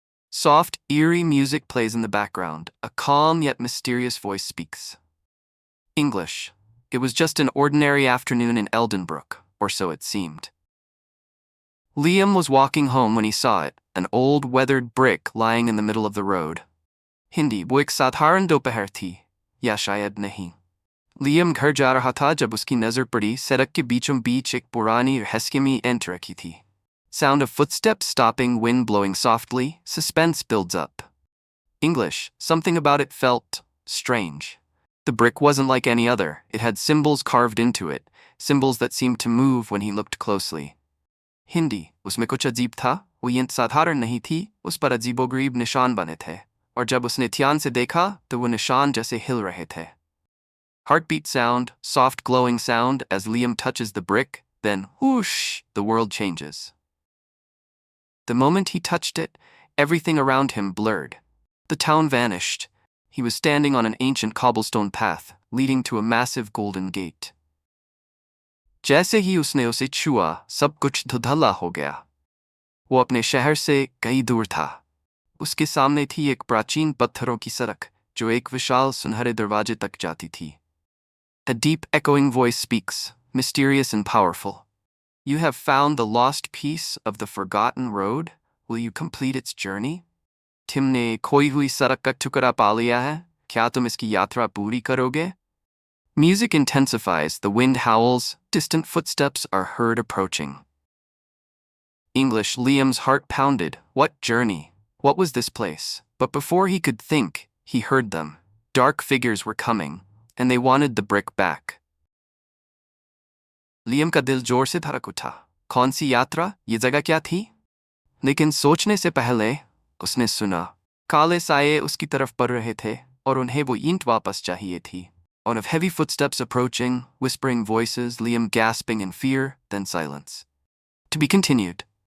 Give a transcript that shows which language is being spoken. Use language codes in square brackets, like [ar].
[en] Soft, eerie music plays in the background. A calm yet mysterious voice speaks. English. It was just an ordinary afternoon in Eldenbrook, or so it seemed. Liam was walking home when he saw it, an old weathered brick lying in the middle of the road. [hi] Hindi, वो एक साधारण दोपहर थी, या शायद नहीं. Liam घर जा रहा था जब उसकी नजर पड़ी सड़क के बीचों बीच एक पुरानी और हस्किमी ईंट रखी थी. [en] Sound of footsteps stopping, wind blowing softly, suspense builds up. English, something about it felt strange. The brick wasn't like any other. It had symbols carved into it, symbols that seemed to move when he looked closely. [hi] Hindi, उसमें कुछ अजीब था, वो ईंट साधारण नहीं थी, उस पर अजीबोगरीब निशान बने थे, और जब उसने ध्यान से देखा तो वो निशान जैसे हिल रहे थे. [en] Heartbeat sound, soft glowing sound as Liam touches the brick, then whoosh, the world changes. The moment he touched it, everything around him blurred. The town vanished. He was standing on an ancient cobblestone path, leading to a massive golden gate. [hi] जैसे ही उसने उसे छुआ, सब कुछ धुंधला हो गया. वो अपने शहर से कहीं दूर था. उसके सामने थी एक प्राचीन पत्थरों की सड़क, जो एक विशाल सुनहरे दरवाजे तक जाती थी. [en] A deep echoing voice speaks, mysterious and powerful. You have found the lost piece of the forgotten road. Will you complete its journey? [hi] तुमने खोई हुई सड़क का टुकड़ा पा लिया है. क्या तुम इसकी यात्रा पूरी करोगे? [en] Music intensifies, the wind howls, distant footsteps are heard approaching. English, Liam's heart pounded. What journey? What was this place? But before he could think, he heard them. Dark figures were coming, and they wanted the brick back. [hi] Liam का दिल जोर से धड़क उठा. कौन सी यात्रा? ये जगह क्या थी? लेकिन सोचने से पहले उसने सुना. काले साये उसकी तरफ बढ़ रहे थे, और उन्हें वो ईंट वापस चाहिए थी. [en] On of heavy footsteps approaching, whispering voices, Liam gasping in fear, then silence. To be continued.